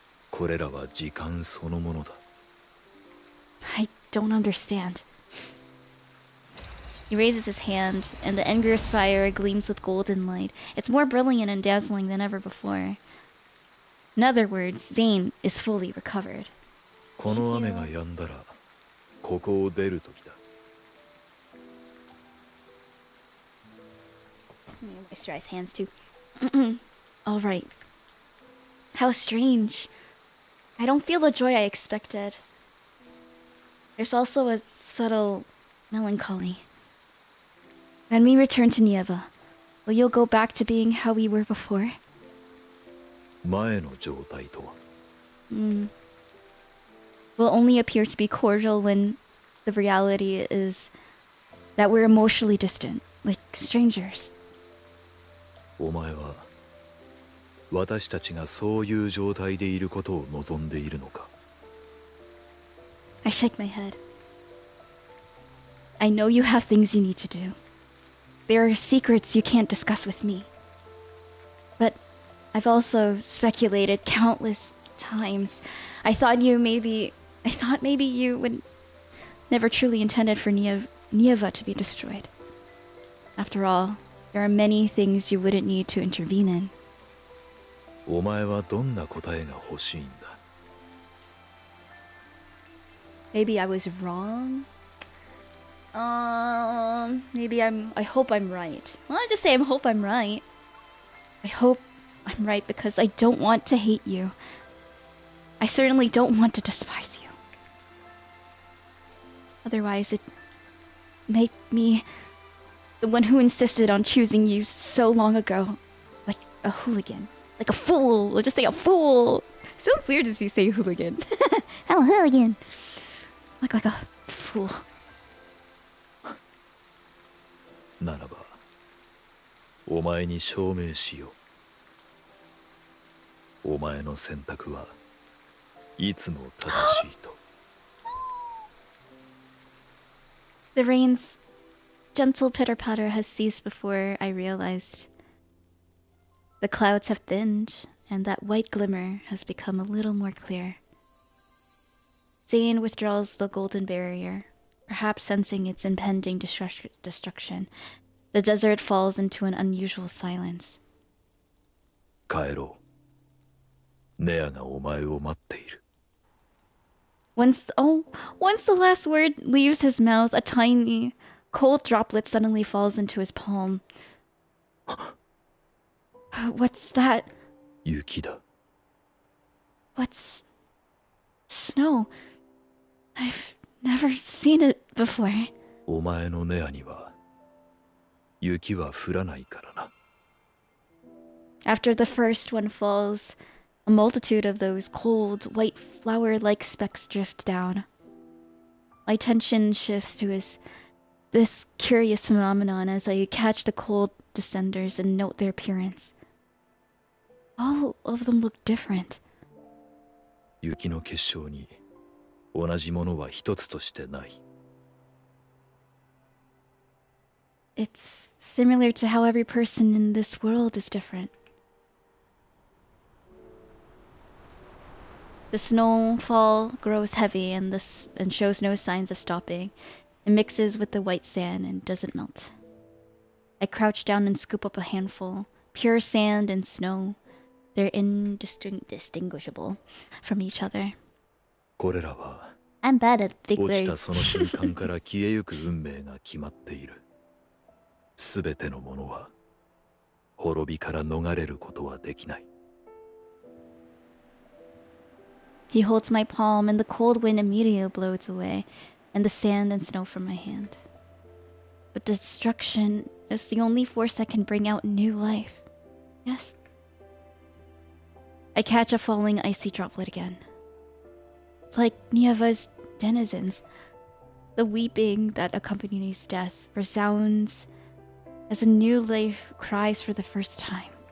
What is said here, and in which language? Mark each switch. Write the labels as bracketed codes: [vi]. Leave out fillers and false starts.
[ja] これらは時間そのものだ。 [en] I don't understand. He raises his hand, and the Enger's fire gleams with golden light. It's more brilliant and dazzling than ever before. In other words, Zayne is fully recovered. [ja] この雨が止んだら、ここを出る時だ。 [en] Moisturize hands too. All right. How strange. I don't feel the joy I expected. There's also a subtle melancholy. When we return to Nieva, will you go back to being how we were before? [ja] 前の状態とは。 [en] Will only appear to be cordial when the reality is that we're emotionally distant, like strangers. [ja] お前は私たちがそういう状態でいることを望んでいるのか？ [en] I shake my head. I know you have things you need to do. There are secrets you can't discuss with me. But I've also speculated countless times. I thought maybe you would never truly intended for Nieva to be destroyed. After all, there are many things you wouldn't need to intervene in. [ja] お前はどんな答えが欲しいんだ？ [en] Maybe I was wrong. I hope I'm right. Well, I just say I hope I'm right. I hope I'm right because I don't want to hate you. I certainly don't want to despise you. Otherwise, it made me the one who insisted on choosing you so long ago, like a hooligan, like a fool. Let's just say a fool. Sounds weird if you say hooligan. I'm a hooligan. Look like a fool. [ja] ならば、お前に証明しよう。お前の選択はいつも正しいと。 [en] The rain's gentle pitter-patter has ceased before I realized. The clouds have thinned, and that white glimmer has become a little more clear. Zayne withdraws the golden barrier, perhaps sensing its impending destruction. The desert falls into an unusual silence. [ja] 帰ろう。ネアがお前を待っている。 [en] Once the last word leaves his mouth, a tiny, cold droplet suddenly falls into his palm. What's that? [ja] 雪だ。 [en] What's snow? I've never seen it before. [ja] お前のネアには雪は降らないからな。 [en] After the first one falls, A multitude of those cold, white flower-like specks drift down. My attention shifts to this curious phenomenon as I catch the cold descenders and note their appearance. All of them look different. [ja] 雪の結晶に同じものは一つとしてない。 [en] It's similar to how every person in this world is different. The snowfall grows heavy and shows no signs of stopping. It mixes with the white sand and doesn't melt. I crouch down and scoop up a handful. Pure sand and snow. They're indistinguishable from each other. [ja] これらは [en] I'm bad at big [ja] 落ちた [en] words. [ja] その瞬間から消えゆく運命が決まっている。すべてのものは滅びから逃れることはできない。 [en] He holds my palm and the cold wind immediately blows away, and the sand and snow from my hand. But destruction is the only force that can bring out new life. Yes? I catch a falling icy droplet again. Like Niava's denizens, the weeping that accompanies death resounds as a new life cries for the first time.